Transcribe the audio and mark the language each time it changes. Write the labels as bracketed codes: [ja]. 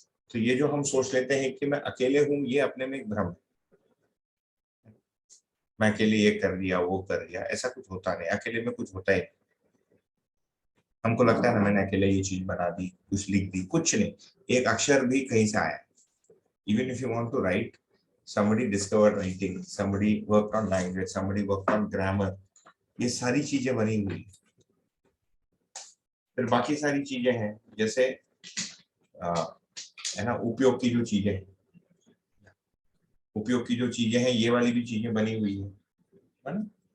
[hi] तो ये जो हम सोच लेते हैं कि मैं अकेले हूं, ये अपने में एक भ्रम है। मैं अकेले ये कर दिया, वो कर दिया, ऐसा कुछ होता नहीं। अकेले में कुछ होता ही नहीं। हमको लगता है ना मैंने अकेले ये चीज बना दी, कुछ लिख दी, कुछ नहीं। एक अक्षर भी कहीं से आया। [en] even if you want to write, somebody discovered writing, somebody worked on language, somebody worked on grammar, [hi] ये सारी चीजें बनी हुई। फिर बाकी सारी चीजें हैं जैसे है ना, उपयोग की जो चीजें हैं, उपयोग की जो चीजें हैं, ये वाली भी चीजें बनी हुई है ना।